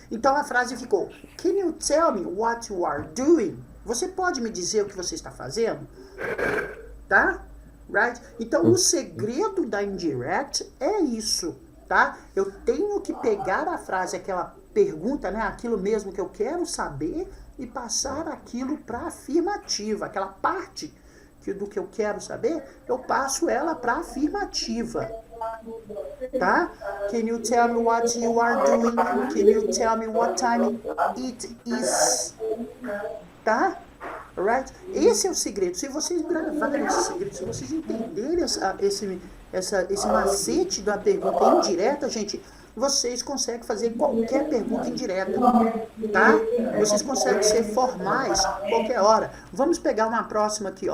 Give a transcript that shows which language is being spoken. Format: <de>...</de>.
<pt>Então a frase ficou:</pt> <en>Can you tell me what you are doing?</en> <pt>Você pode me dizer o que você está fazendo? Tá? Right? Então o segredo da indirect é isso, tá? Eu tenho que pegar a frase, aquela pergunta, né? Aquilo mesmo que eu quero saber e passar aquilo para afirmativa. Aquela parte do que eu quero saber, eu passo ela para afirmativa. Tá?</pt> <en>Can you tell me what you are doing? Can you tell me what time it is?</en> <pt>Tá? Alright? Esse é o segredo. Se vocês gravarem esse segredo, se vocês entenderem esse macete da pergunta indireta, gente, vocês conseguem fazer qualquer pergunta indireta, tá? Vocês conseguem ser formais qualquer hora. Vamos pegar uma próxima aqui, ó.</pt>